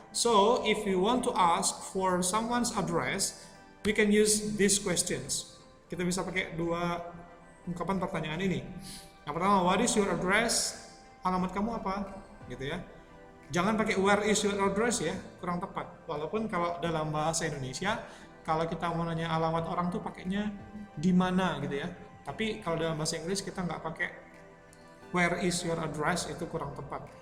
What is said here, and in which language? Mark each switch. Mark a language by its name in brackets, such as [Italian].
[English] So, if you want to ask for someone's address, we can use these questions. [Indonesian] Kita bisa pakai dua ungkapan pertanyaan ini. Yang pertama, [English] what is your address? [Indonesian] Alamat kamu apa? Gitu ya. Jangan pakai [English] where is your address [Indonesian] ya, kurang tepat. Walaupun kalau dalam bahasa Indonesia, kalau kita mau nanya alamat orang tuh pakainya di mana gitu ya. Tapi kalau dalam bahasa Inggris kita nggak pakai [English] where is your address, [Indonesian] itu kurang tepat.